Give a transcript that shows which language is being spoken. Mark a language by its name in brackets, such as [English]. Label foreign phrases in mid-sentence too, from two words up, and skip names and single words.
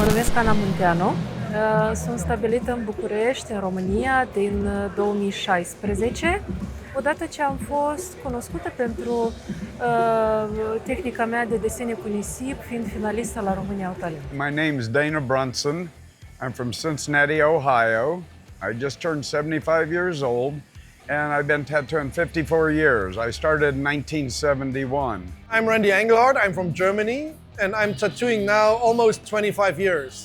[Romanian] numesc Ana Munteanu. Sunt stabilită în București, în România, din 2016. Odată ce am fost cunoscută pentru tehnica mea de desene cu nisip, fiind finalistă la România au Talent. [English] My name is Burson. I'm from Cincinnati, Ohio. I just turned 75 years old, and I've been tattooing 54 years. I started in 1971. I'm Randy Engelhardt. I'm from Germany, and I'm tattooing now almost 25 years.